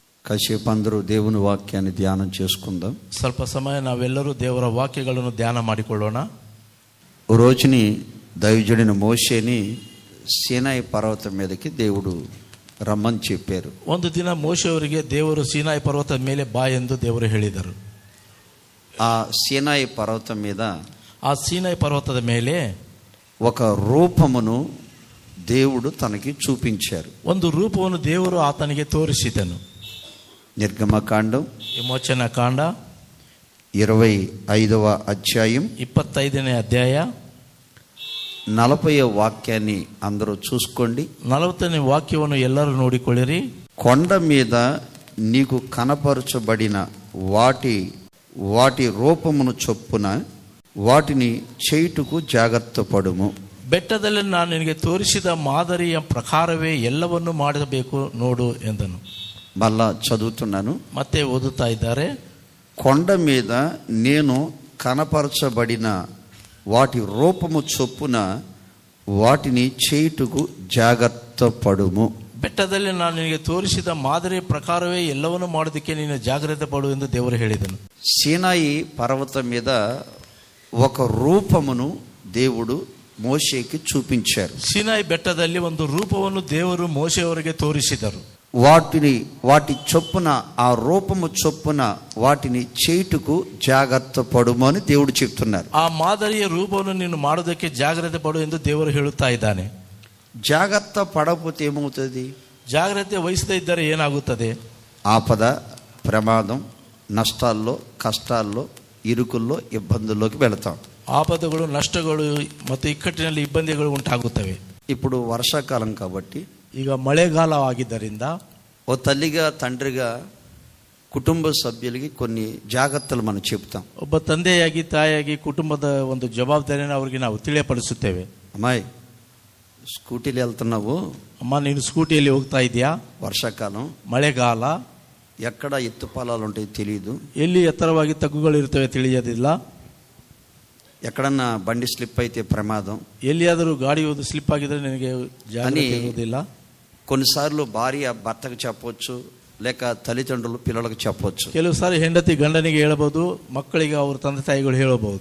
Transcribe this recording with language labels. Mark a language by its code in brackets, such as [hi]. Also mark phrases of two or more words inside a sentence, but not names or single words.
[te] కాసేపు అందరూ దేవుని వాక్యాన్ని ధ్యానం చేసుకుందాం. [kn] ಸ್ವಲ್ಪ ಸಮಯ ನಾವೆಲ್ಲರೂ ದೇವರ ವಾಕ್ಯಗಳನ್ನು ಧ್ಯಾನ ಮಾಡಿಕೊಳ್ಳೋಣ. [te] రోజుని దైవజనుడైన మోషేని సీనాయి పర్వతం మీదకి దేవుడు రమ్మని చెప్పారు. [kn] ಒಂದು ದಿನ ಮೋಶೆ ಅವರಿಗೆ ದೇವರು ಸೀನಾಯಿ ಪರ್ವತದ ಮೇಲೆ ಬಾ ಎಂದು ದೇವರು ಹೇಳಿದರು. [te] ఆ సీనాయి పర్వతం మీద [kn] ಆ ಸೀನಾಯಿ ಪರ್ವತದ ಮೇಲೆ [te] ఒక రూపమును దేవుడు తనకి చూపించారు. [kn] ಒಂದು ರೂಪವನ್ನು ದೇವರು ಆತನಿಗೆ ತೋರಿಸಿದನು. [te] నిర్గమకాండం [kn] ವಿಮೋಚನ ಕಾಂಡ [te] 25వ అధ్యాయం [kn] 25ನೇ ಅಧ್ಯಾಯ [te] 40వ వాక్యాన్ని అందరూ చూసుకోండి. [kn] 40ನೇ ವಾಕ್ಯವನ್ನು ಎಲ್ಲರೂ ನೋಡಿಕೊಳ್ಳಿರಿ. [te] కొండ మీద నీకు కనపరచబడిన వాటి రూపమును చొప్పున వాటిని చేయుటకు జాగ్రత్త పడుము. [kn] ಬೆಟ್ಟದಲ್ಲಿ ನಾನು ನಿನಗೆ ತೋರಿಸಿದ ಮಾದರಿಯ ಪ್ರಕಾರವೇ ಎಲ್ಲವನ್ನು ಮಾಡಬೇಕು ನೋಡು ಎಂದನು. [te] మళ్ళా చదువుతున్నాను, [kn] ಮತ್ತೆ ಓದುತ್ತಾ ಇದ್ದಾರೆ. [te] కొండ మీద నేను కనపరచబడిన వాటి రూపము చొప్పున వాటిని చేయుటకు జాగ్రత్త పడుము. [kn] ಬೆಟ್ಟದಲ್ಲಿ ನಾನು ನಿನಗೆ ತೋರಿಸಿದ ಮಾದರಿಯ ಪ್ರಕಾರವೇ ಎಲ್ಲವನ್ನು ಮಾಡೋದಕ್ಕೆ ನೀನು ಜಾಗ್ರತೆ ಪಡು ಎಂದು ದೇವರು ಹೇಳಿದನು. [te] సీనాయి పర్వతం మీద ఒక రూపమును దేవుడు మోషేకి చూపించారు. [kn] ಸೀನಾಯಿ ಬೆಟ್ಟದಲ್ಲಿ ಒಂದು ರೂಪವನ್ನು ದೇವರು ಮೋಶೆಯವರಿಗೆ ತೋರಿಸಿದರು. [te] వాటి చొప్పున ఆ రూపము చొప్పున వాటిని చేయుటకు జాగ్రత్త పడుము అని దేవుడు చెప్తున్నారు. [kn] ಆ ಮಾದರಿಯ ರೂಪವನ್ನು ನೀನು ಮಾಡೋದಕ್ಕೆ ಜಾಗ್ರತೆ ಪಡು ಎಂದು ದೇವರು ಹೇಳುತ್ತಾ ಇದ್ದಾನೆ. [te] జాగ్రత్త పడకపోతే ఏమవుతుంది? [kn] ಜಾಗ್ರತೆ ವಹಿಸದೇ ಇದ್ದರೆ ಏನಾಗುತ್ತದೆ? [te] ఆపద, ప్రమాదం, నష్టాల్లో, కష్టాల్లో, ఇరుకుల్లో, ఇబ్బందుల్లోకి వెళతాం. [kn] ಆಪದಗಳು, ನಷ್ಟಗಳು ಮತ್ತು ಇಕ್ಕಟ್ಟಿನಲ್ಲಿ ಇಬ್ಬಂದಿಗಳು ಉಂಟಾಗುತ್ತವೆ. [te] ఇప్పుడు వర్షాకాలం కాబట్టి, [kn] ಈಗ ಮಳೆಗಾಲ ಆಗಿದ್ದರಿಂದ [te] ఓ తల్లిగా తండ్రిగా కుటుంబ సభ్యులకి కొన్ని జాగ్రత్తలు మనం చెప్తాం. [kn] ಒಬ್ಬ ತಂದೆಯಾಗಿ ತಾಯಿಯಾಗಿ ಕುಟುಂಬದ ಒಂದು ಜವಾಬ್ದಾರಿಯನ್ನು ಅವರಿಗೆ ನಾವು ತಿಳಿಯಪಡಿಸುತ್ತೇವೆ. [te] అమ్మాయి స్కూటీలో వెళ్తున్నావు, [kn] ಅಮ್ಮ ನೀನು ಸ್ಕೂಟಿಯಲ್ಲಿ ಹೋಗ್ತಾ ಇದೆಯಾ, [te] వర్షాకాలం, [kn] ಮಳೆಗಾಲ, [te] ఎక్కడ ఎత్తు పొలాలు ఉంటాయి తెలియదు, [kn] ಎಲ್ಲಿ ಎತ್ತರವಾಗಿ ತಗ್ಗುಗಳು ಇರ್ತವೆ ತಿಳಿಯೋದಿಲ್ಲ, [te] ఎక్కడన్నా బండి స్లిప్ అయితే ప్రమాదం, [kn] ಎಲ್ಲಿಯಾದರೂ ಗಾಡಿ ಒಂದು ಸ್ಲಿಪ್ ಆಗಿದ್ರೆ ನಿನಗೆ ಜಾಗೃತಿ ಇರುವುದಿಲ್ಲ. [te] కొన్నిసార్లు భార్య భర్తకు చెప్పవచ్చు, లేక తల్లిదండ్రులు పిల్లలకు చెప్పవచ్చు. [kn] ಕೆಲವು ಸಾರಿ ಹೆಂಡತಿ ಗಂಡನಿಗೆ ಹೇಳಬಹುದು, ಮಕ್ಕಳಿಗೆ ಅವ್ರ ತಂದೆ ತಾಯಿಗಳು ಹೇಳಬಹುದು.